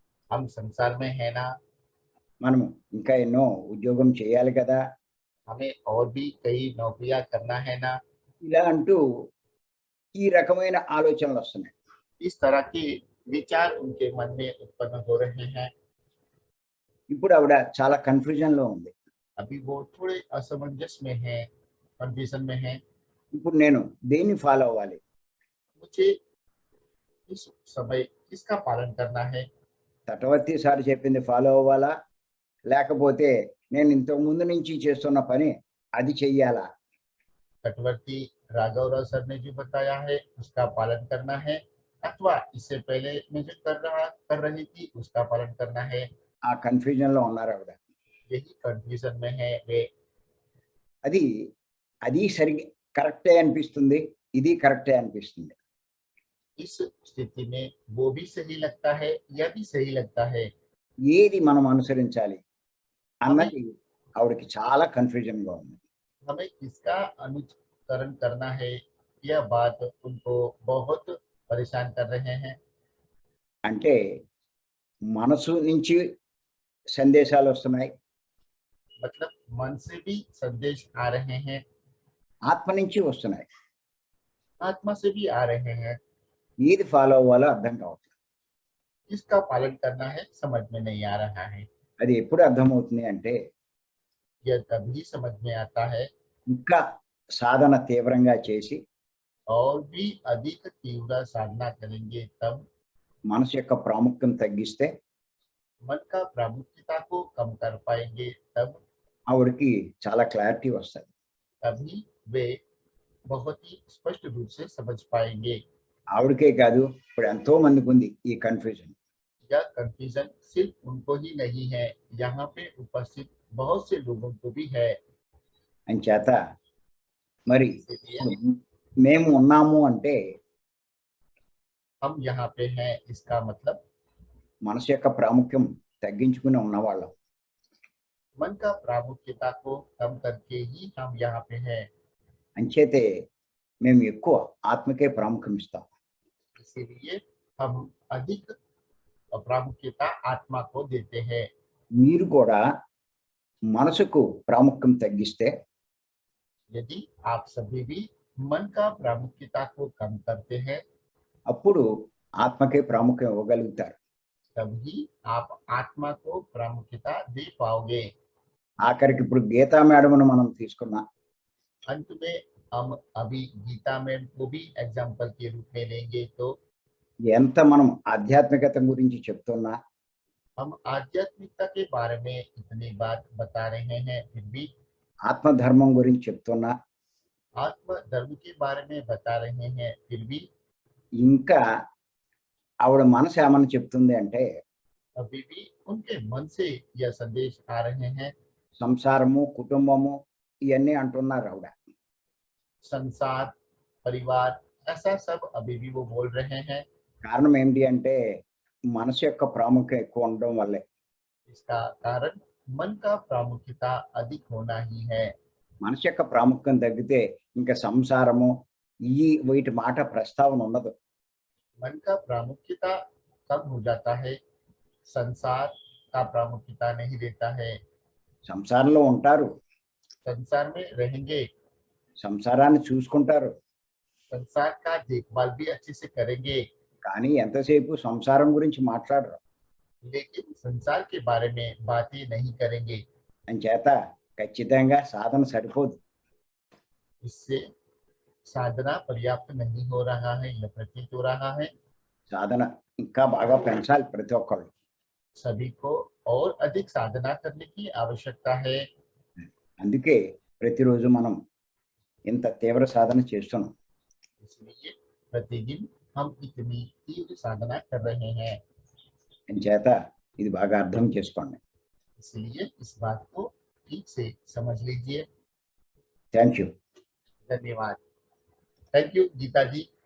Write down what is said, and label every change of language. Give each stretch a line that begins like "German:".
Hindi: हम संसार में है ना,
Telugu: మనం ఇంకా ఎన్నో ఉద్యోగం చేయాలి కదా,
Hindi: हमें और भी कई नौकरियां करना है ना।
Telugu: ఇలా అంటూ ఈ రకమైన ఆలోచనలు వస్తున్నాయి.
Hindi: इस तरह के विचार उनके मन में उत्पन्न हो रहे हैं।
Telugu: ఇప్పుడు ఆవిడ చాలా కన్ఫ్యూజన్ లో ఉంది.
Hindi: अभी वो थोड़े असमंजस में है, कंफ्यूजन में है।
Telugu: ఇప్పుడు నేను దేన్ని ఫాలో అవ్వాలి?
Hindi: मुझे इस समय किसका पालन करना है?
Telugu: తటవర్తి సార్ చెప్పింది ఫాలో అవ్వాలా, లేకపోతే నేను ఇంతకు ముందు నుంచి చేస్తున్న పని అది చెయ్యాలా?
Hindi: तटवर्ती राघव राव सर ने जो बताया है उसका पालन करना है अथवा इससे पहले मैं जो कर रही थी उसका पालन करना है।
Telugu: ఆ కన్ఫ్యూజన్ లో ఉన్నారు ఆవిడ.
Hindi: यही कंफ्यूजन में है वे।
Telugu: అది అది సరి కరెక్టే అనిపిస్తుంది, ఇది కరెక్టే అనిపిస్తుంది.
Hindi: इस स्थिति में वो भी सही लगता है यह भी सही लगता है।
Telugu: ఏది మనం అనుసరించాలి అన్నది ఆవిడకి చాలా కన్ఫ్యూజన్ గా ఉంది.
Hindi: हमें किसका अनुकरण करना है यह बात उनको बहुत परेशान कर रहे हैं।
Telugu: అంటే మనసు నుంచి సందేశాలు వస్తున్నాయి,
Hindi: मतलब मन से भी संदेश आ रहे हैं,
Telugu: ఆత్మ నుంచి వస్తున్నాయి.
Hindi: आत्मा से भी आ रहे हैं।
Telugu: ఏది ఫాలో అవ్వాలో అర్థం కావట్లేదు.
Hindi: इसका पालन करना है समझ में नहीं आ रहा है।
Telugu: అది ఎప్పుడు అర్థమవుతుంది అంటే
Hindi: यह तभी समझ में आता है
Telugu: ఇంకా సాధన తీవ్రంగా చేసి
Hindi: और भी अधिक तीव्र साधना करेंगे तब
Telugu: మనసు యొక్క ప్రాముఖ్యం తగ్గిస్తే
Hindi: मन का प्रामुख्यता को कम कर पाएंगे तब
Telugu: ఆవిడకి చాలా క్లారిటీ వస్తుంది.
Hindi: तभी वे बहुत ही स्पष्ट रूप से समझ पाएंगे।
Telugu: ఆవిడకే కాదు, ఇప్పుడు ఎంతో మందికి ఉంది ఈ కన్ఫ్యూజన్.
Hindi: यह कंफ्यूजन सिर्फ उनको ही नहीं है, यहाँ पे उपस्थित बहुत से लोगों को भी है।
Telugu: అంచేత మరి
Hindi: इसलिए
Telugu: మేము ఉన్నాము అంటే
Hindi: हम यहाँ पे हैं इसका मतलब
Telugu: మనసు యొక్క ప్రాముఖ్యం తగ్గించుకుని ఉన్నవాళ్ళం.
Hindi: मन का प्रामुख्यता को कम करके ही हम यहाँ पे हैं।
Telugu: అంచేతే మేము ఎక్కువ ఆత్మకే ప్రాముఖ్యం ఇస్తాం.
Hindi: इसीलिए हम अधिक प्रामुख्यता आत्मा को देते हैं।
Telugu: మీరు కూడా మనసుకు ప్రాముఖ్యం తగ్గిస్తే
Hindi: यदि आप सभी भी मन का प्रामुख्यता को कम करते हैं,
Telugu: అప్పుడు ఆత్మకే ప్రాముఖ్యం ఇవ్వగలుగుతారు.
Hindi: तभी आप आत्मा को प्रामुख्यता दे पाओगे।
Telugu: ఆఖరికి ఇప్పుడు గీతా మేడమును మనం తీసుకున్నా,
Hindi: अंत में हम अभी गीता मैम को भी एग्जाम्पल के रूप में लेंगे तो
Telugu: ఎంత మనం ఆధ్యాత్మికత గురించి చెప్తున్నా,
Hindi: हम आध्यात्मिकता के बारे में इतनी बात बता रहे हैं, फिर भी
Telugu: ఆత్మధర్మం గురించి చెప్తున్నా,
Hindi: आत्म धर्म के बारे में बता रहे हैं, फिर भी
Telugu: ఇంకా ఆవిడ మనసు ఏమని చెప్తుంది అంటే
Hindi: अभी भी उनके मन से यह संदेश आ रहे हैं।
Telugu: సంసారము కుటుంబము ఇవన్నీ అంటున్నారు ఆవిడ.
Hindi: संसार, परिवार, ऐसा सब अभी भी वो बोल रहे हैं।
Telugu: కారణం ఏంటి అంటే మనసు యొక్క ప్రాముఖ్యం ఎక్కువ ఉండడం వల్లే.
Hindi: इसका कारण मन का प्रामुख्यता अधिक होना ही है।
Telugu: మనసు యొక్క ప్రాముఖ్యం తగ్గితే ఇంకా సంసారము ఈ వీటి మాట ప్రస్తావన ఉండదు.
Hindi: मन का प्रामुख्यता कम हो जाता है, संसार का प्रामुख्यता नहीं देता है।
Telugu: సంసారంలో ఉంటారు,
Hindi: संसार में रहेंगे,
Telugu: సంసారాన్ని చూసుకుంటారు,
Hindi: संसार का देखभाल भी अच्छे से करेंगे,
Telugu: కానీ ఎంతసేపు సంసారం గురించి మాట్లాడరు.
Hindi: लेकिन संसार के बारे में बातें नहीं करेंगे।
Telugu: అంచేత ఖచ్చితంగా సాధన సరిపోదు.
Hindi: इससे साधना पर्याप्त नहीं हो रहा है, यह प्रतीत हो रहा है।
Telugu: సాధన ఇంకా బాగా పెంచాలి ప్రతి ఒక్కళ్ళు.
Hindi: सभी को और अधिक साधना करने की आवश्यकता है।
Telugu: అందుకే ప్రతిరోజు మనం ఇంత తీవ్ర సాధన చేస్తున్నాం.
Hindi: इसलिए प्रतिदिन हम इतनी तीव्र साधना कर रहे हैं।
Telugu: అంచేత ఇది బాగా అర్థం చేసుకోండి.
Hindi: इसलिए इस बात को ठीक से समझ लीजिए।
English: Thank you.
Hindi: धन्यवाद। Thank you Gita ji.